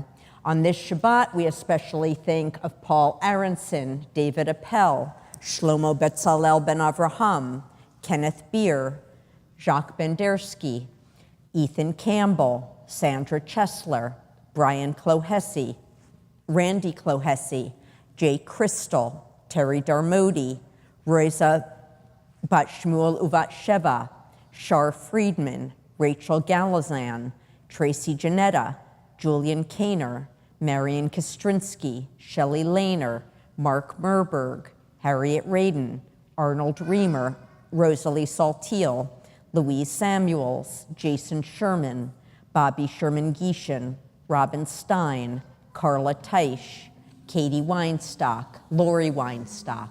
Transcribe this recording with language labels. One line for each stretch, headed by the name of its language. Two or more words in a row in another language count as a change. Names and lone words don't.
English: On this Shabbat, we especially think of Paul Aronson, David Appel, Shlomo Betzalel ben Avraham, Kenneth Beer, Jacques Bendersky, Ethan Campbell, Sandra Chesler, Brian Clohessy, Randy Clohessy, Jay Crystal, Terry Darmody, Rosa Bat Shmuel Uvat Sheva, Shar Friedman, Rachel Galazan, Tracy Janetta, Julian Kaner, Marion Kostrinsky, Shelley Lehner, Mark Merberg, Harriet Radin, Arnold Reamer, Rosalie Saltiel, Louise Samuels, Jason Sherman, Bobby Sherman-Gieshin, Robin Stein, Carla Teisch, Katie Weinstock, Lori Weinstock.